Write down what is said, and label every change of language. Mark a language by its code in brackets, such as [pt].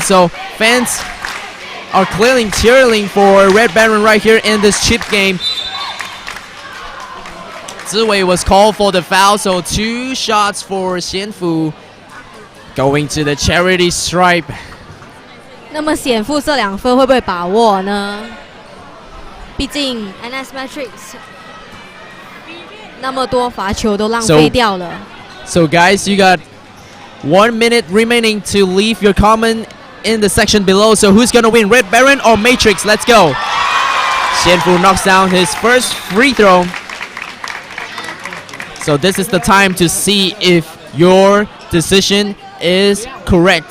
[en] So fans are clearly cheering for Red Baron right here in this chip game. Ziwei was called for the foul, so 2 shots for Xianfu going to the charity stripe. [zh] 那么显富这2分会不会把握呢？毕竟 NS Matrix 那么多罚球都浪费掉了。 [en] So guys, you got 1 minute remaining to leave your comment in the section below. So who's gonna win, Red Baron or Matrix? Let's go. Xianfu knocks down his first free throw. So this is the time to see if your decision is correct.